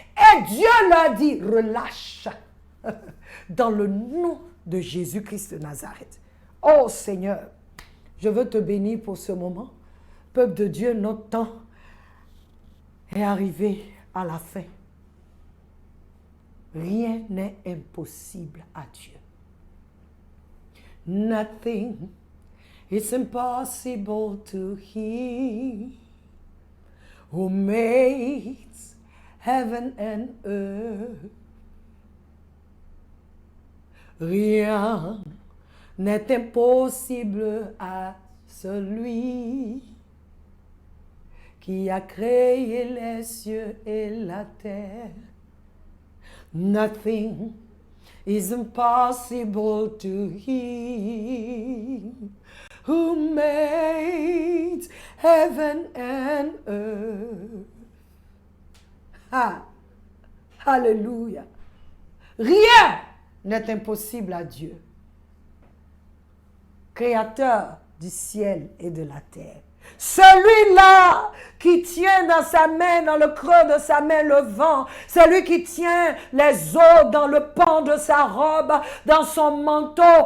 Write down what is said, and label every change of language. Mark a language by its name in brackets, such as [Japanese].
[French] Et Dieu leur dit, relâche. Dans le nom de Jésus-Christ de Nazareth. Oh Seigneur, je veux te bénir pour ce moment. Peuple de Dieu, notre temps est arrivé à la fin. Rien n'est impossible à Dieu. [English] Nothing is impossible to Him who makes heaven and earth. [French] Rien n'est impossible à celui qui a créé les cieux et la terre. [English] Nothing is impossible to Him who made heaven and earth. [French] Ah, Alléluia. Rien n'est impossible à Dieu, Créateur du ciel et de la terre. Celui-là qui tient dans sa main, dans le creux de sa main, le vent. Celui qui tient les eaux dans le pan de sa robe, dans son manteau.